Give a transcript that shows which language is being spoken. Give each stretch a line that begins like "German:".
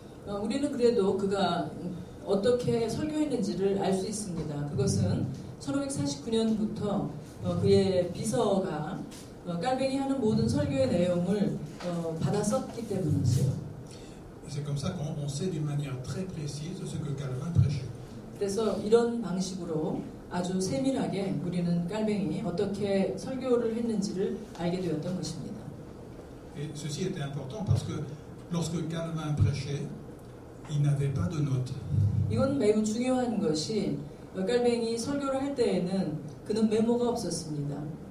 Korean: 우리는 그래도 그가 어떻게 설교했는지를 알 수 있습니다. 그것은 1549년부터 그의 비서가 깔뱅이 하는 모든 설교의 내용을 받아 썼기 때문이죠.
French: C'est comme ça qu'on sait d'une manière très précise ce que Calvin prêchait.
Korean: 그래서 이런 방식으로 아주 세밀하게 우리는 깔뱅이 어떻게 설교를 했는지를 알게 되었던 것입니다.
French: Et ceci était important parce que lorsque Calvin prêchait, il n'avait pas de notes.
Korean: 이건 매우 중요한 것이 깔뱅이 설교를 할 때에는 그는 메모가 없었습니다.